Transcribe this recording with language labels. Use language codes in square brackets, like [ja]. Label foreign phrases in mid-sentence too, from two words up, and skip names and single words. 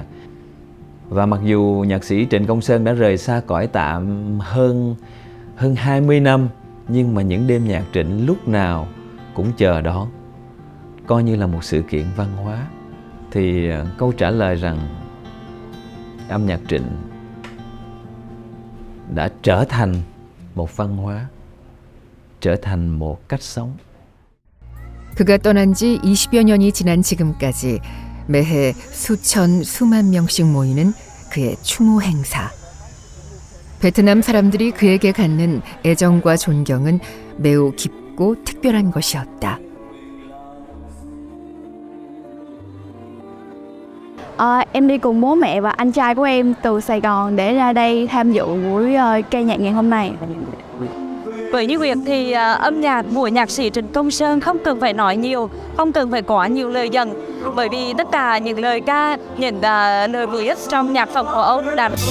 [vi] Và mặc dù nhạc sĩ Trịnh Công Sơn đã rời xa cõi tạm hơn 20 năm, nhưng mà những đêm nhạc Trịnh lúc nào cũng chờ đón, coi như là một sự kiện văn hóa. Thì câu trả lời rằng âm nhạc Trịnh đã trở thành một văn hóa, trở thành một cách sống. [ko] 그가 떠난 지 20여 년이 지난 지금까지 매해 수만 명씩 모이는 그의 추모 행사. 베트남 사람들이 그에게 갖는 애정과 존경은 매우 깊고 특별한 것이었다. [vi] Em đi cùng bố mẹ và anh trai của em từ Sài Gòn để ra đây tham dự buổi ca nhạc ngày hôm nay. Với Như Nguyệt thì âm nhạc của nhạc sĩ Trịnh Công Sơn không cần phải nói nhiều, không cần phải quá nhiều lời dẫn, bởi vì tất cả những lời ca, những lời viết trong nhạc phẩm của ông đã